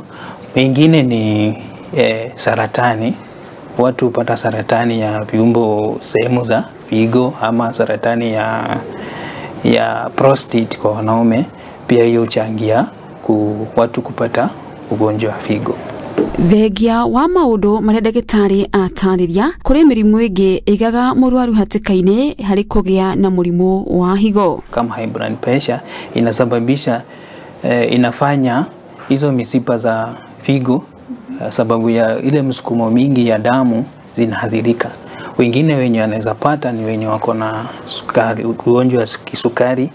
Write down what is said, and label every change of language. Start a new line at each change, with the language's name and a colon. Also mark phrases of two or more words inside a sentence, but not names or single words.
Swahili: Mengine ni saratani. Watu hupata saratani ya viungo sehemu za figo ama saratani ya prostate kwa wanaume, pia hiyo huchangia watu kupata ugonjwa wa figo.
Kikuyu: Thegia wa maundu maria ndagitari atariria kuri mirimu ingi igaga murwaru hatikaine hari kugia na murimu wa higo.
Swahili: Kama
English: high blood pressure
Swahili: inasababisha inafanya hizo mishipa za figo, sababu ya ile msukumo mingi ya damu zinaathirika. Wengine wenye wanaweza pata ni wenye wako na sukari, ugonjwa wa kisukari.